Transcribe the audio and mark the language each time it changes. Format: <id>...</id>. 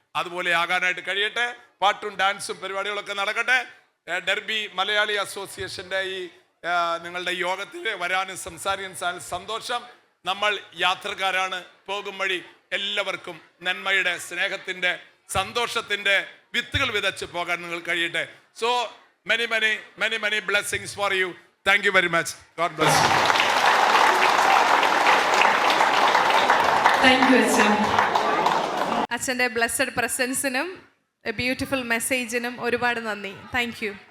<ml>അതുപോലെ ആകാനായിട്ട് കഴിയട്ടെ. പാട്ടും ഡാൻസും പരിപാടികളൊക്കെ നടക്കട്ടെ. ഡെർബി മലയാളി അസോസിയേഷൻ്റെ ഈ നിങ്ങളുടെ യോഗത്തിൽ വരാനും സംസാരിക്കാൻ സന്തോഷം. നമ്മൾ യാത്രക്കാരാണ്. പോകും വഴി എല്ലാവർക്കും നന്മയുടെ, സ്നേഹത്തിൻ്റെ, സന്തോഷത്തിൻ്റെ വിത്തുകൾ വിതച്ച് പോകാൻ നിങ്ങൾ കഴിയട്ടെ.</ml> <en>So many many many many blessings for you. Thank you very much. God bless you. Thank you അച്ഛൻ.</en> <ml>അച്ഛൻ്റെ</ml> <en>blessed പ്രസൻസിനും beautiful മെസ്സേജിനും</en> <ml>ഒരുപാട് നന്ദി.</ml> <en>Thank you.</en>